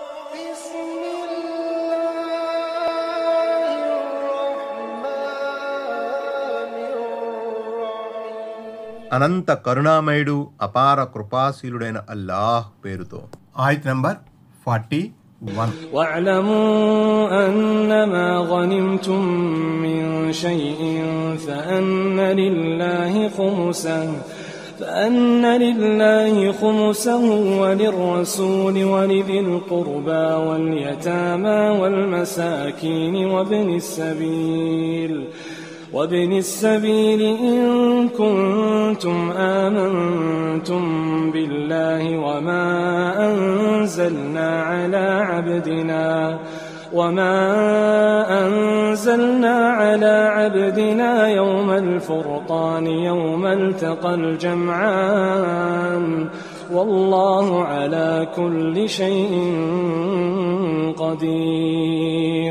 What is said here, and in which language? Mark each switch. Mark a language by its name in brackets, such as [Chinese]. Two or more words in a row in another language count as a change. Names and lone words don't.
[Telugu] అనంత కరుణామయుడు అపార కృపాశీలుడైన అల్లాహ్ పేరుతో. ఆయత్ నంబర్ 41. [Arabic] واعلموا أنما غنمتم من شيء فأن لله خمسه وللرسول ولذي القربى واليتامى والمساكين وابن السبيل إن كنتم آمنتم بالله وما أنزلنا على عبدنا يوم الفرقان يوم التقى الجمعان والله على كل شيء قدير.